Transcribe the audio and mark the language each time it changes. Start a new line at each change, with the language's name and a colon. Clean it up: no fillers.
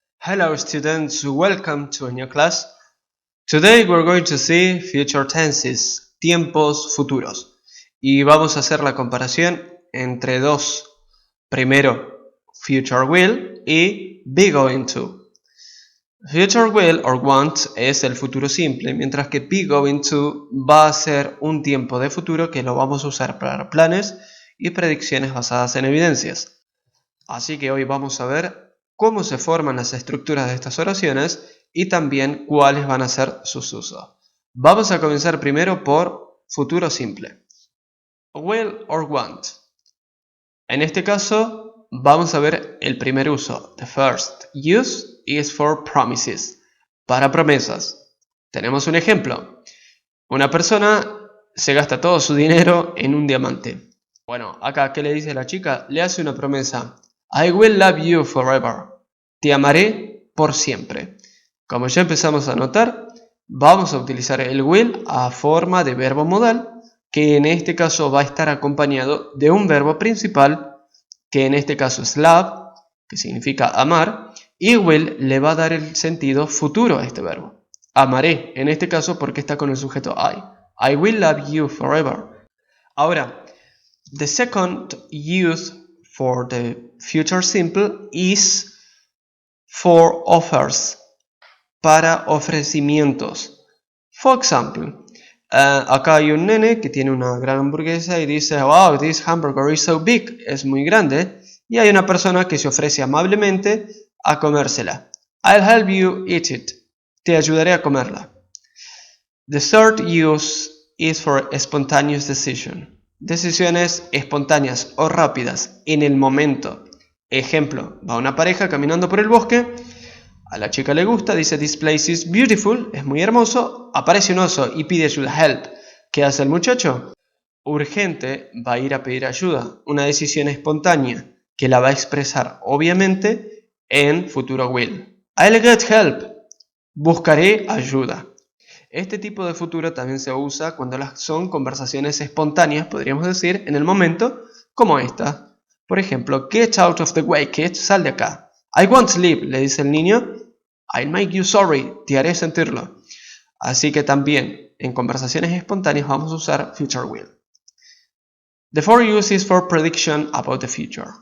English: Hello students, welcome to a new class. Today we're going to see future tenses,
Spanish: tiempos futuros. Y vamos a hacer la comparación entre dos. Primero, future will y be going to. Future will or want es el futuro simple, mientras que be going to va a ser un tiempo de futuro que lo vamos a usar para planes y predicciones basadas en evidencias. Así que hoy vamos a ver cómo se forman las estructuras de estas oraciones y también cuáles van a ser sus usos. Vamos a comenzar primero por futuro simple. Will or want. En este caso vamos a ver el primer uso.
English: The first use is for promises.
Spanish: Para promesas. Tenemos un ejemplo. Una persona se gasta todo su dinero en un diamante. Bueno, acá, ¿qué le dice la chica? Le hace una promesa.
English: I will love you forever.
Spanish: Te amaré por siempre. Como ya empezamos a notar, vamos a utilizar el will a forma de verbo modal, que en este caso va a estar acompañado de un verbo principal, que en este caso es love, que significa amar, y will le va a dar el sentido futuro a este verbo. Amaré, en este caso porque está con el sujeto I.
English: I will love you forever.
Spanish: Ahora,
English: the second use for the future simple is for offers,
Spanish: para ofrecimientos.
English: For example,
Spanish: acá hay un nene que tiene una gran hamburguesa y dice,
English: wow, this hamburger is so big,
Spanish: es muy grande, y hay una persona que se ofrece amablemente a comérsela.
English: I'll help you eat it,
Spanish: te ayudaré a comerla.
English: The third use is for spontaneous decision.
Spanish: Decisiones espontáneas o rápidas en el momento. Ejemplo, va una pareja caminando por el bosque, a la chica le gusta, dice
English: this place is beautiful,
Spanish: es muy hermoso, aparece un oso y pide ayuda, help. ¿Qué hace el muchacho? Urgente, va a ir a pedir ayuda, una decisión espontánea que la va a expresar obviamente en futuro will.
English: I'll get help,
Spanish: buscaré ayuda. Este tipo de futuro también se usa cuando son conversaciones espontáneas, podríamos decir, en el momento, como esta. Por ejemplo,
English: get out of the way, kid,
Spanish: sal de acá.
English: I won't sleep,
Spanish: le dice el niño.
English: I'll make you sorry,
Spanish: te haré sentirlo. Así que también en conversaciones espontáneas vamos a usar future will.
English: The fourth use is for prediction about the future.